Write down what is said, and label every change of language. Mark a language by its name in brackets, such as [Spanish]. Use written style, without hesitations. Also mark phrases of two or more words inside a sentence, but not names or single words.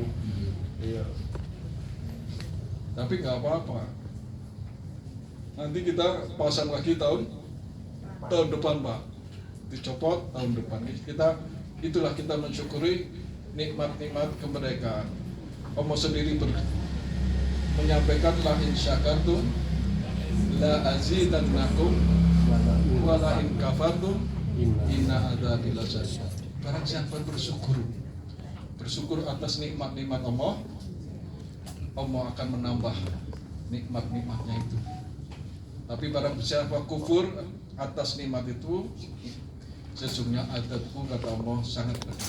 [Indonesian] Iya. Tapi nggak apa-apa. Nanti kita pasang lagi tahun depan Pak. Dicopot tahun depan. Itulah kita mensyukuri nikmat-nikmat kemerdekaan. Allah sendiri menyampaikan [Arabic] لئن شكرتم لأزيدنكم ولئن كفرتم إن عذابي لشديد. [Indonesian] Barang siapa bersyukur atas nikmat-nikmat Allah akan menambah nikmat-nikmatnya itu. Tapi barang siapa kufur atas nikmat itu, sesungguhnya adabku kata Allah sangat berat.